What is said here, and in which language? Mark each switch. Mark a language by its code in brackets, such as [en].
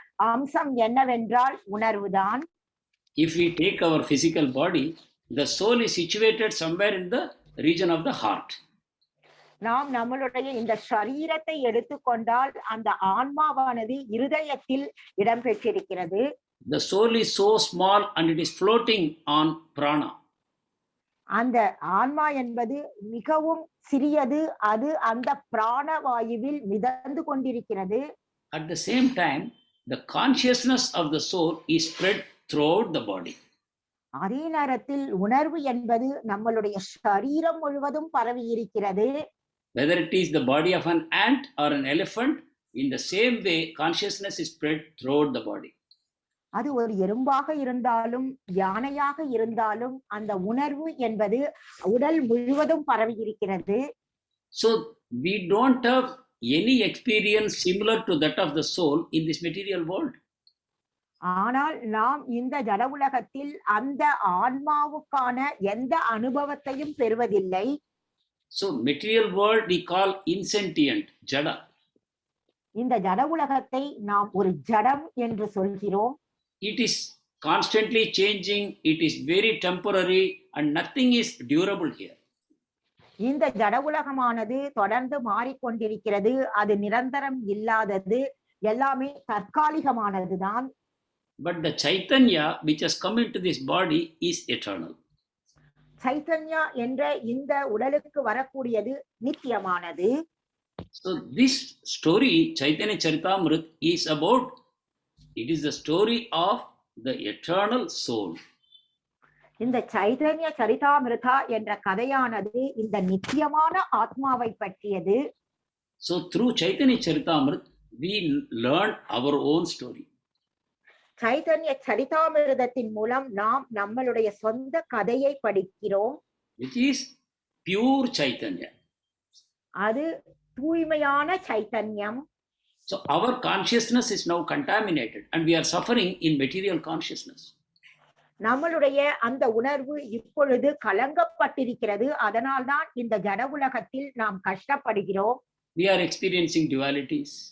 [ta] அம்சம் என்னவென்றால் உணர்வுதான். [en] If we take our physical body, the soul is situated somewhere in the region of the heart. [ta] நாம் நம்மளுடைய இந்த சரீரத்தை எடுத்துக்கொண்டால் அந்த ஆன்மாவானது இருதயத்தில் இடம்பெற்றிருக்கிறது. [en] The soul is so small and it is floating on prana. [ta] அந்த ஆன்மா என்பது மிகவும் சிறியது, அது அந்த பிராணவாயுவில் மிதந்து கொண்டிருக்கிறது. [en] At the same time, the consciousness of the soul is spread throughout the body. [ta] அதே நேரத்தில் உணர்வு என்பது நம்மளுடைய சரீரம் முழுவதும் பரவி இருக்கிறது. [en] Whether it is the body of an ant or an elephant, in the same way, consciousness is spread throughout the body. [ta] அது ஒரு எறும்பாக இருந்தாலும் யானையாக இருந்தாலும் அந்த உணர்வு என்பது உடல் முழுவதும் பரவி இருக்கிறது. [en] So we don't have any experience similar to that of the soul in this material world. [ta] ஆனால் நாம் இந்த ஜட உலகத்தில் அந்த ஆன்மாவுக்கான எந்த அனுபவத்தையும் பெறுவதில்லை. [en] So material world we call insentient, jada. [ta] இந்த ஜட உலகத்தை நாம் ஒரு ஜடம் என்று சொல்கிறோம். [en] It is constantly changing, it is very temporary and nothing is durable here. [ta] இந்த ஜட உலகமானது தொடர்ந்து மாறிக்கொண்டிருக்கிறது, அது நிரந்தரம் இல்லாதது, எல்லாமே தற்காலிகமானதுதான். [en] But the Chaitanya which has come into this body is eternal. [ta] Chaitanya என்ற இந்த உடலுக்கு வரக்கூடியது நித்தியமானது. [en] So this story, Chaitanya Charitamrita, is about, it is the story of the eternal soul. [ta] இந்த சைதன்ய சரிதாமிருதா என்ற கதையானது இந்த நித்தியமான ஆத்மாவை பற்றியது. [en] So through Chaitanya Charitamrita, we learn our own story. [ta] Chaitanya சரிதாமிருதத்தின் மூலம் நாம் நம்மளுடைய சொந்த கதையை படிக்கிறோம். [en] Which is pure Chaitanya. [ta] அது தூய்மையான சைத்தன்யம். [en] So our consciousness is now contaminated and we are suffering in material consciousness. [ta] நம்மளுடைய அந்த உணர்வு இப்பொழுது கலங்கப்பட்டிருக்கிறது, அதனால்தான் இந்த ஜட உலகத்தில் நாம் கஷ்டப்படுகிறோம். [en] We are experiencing dualities.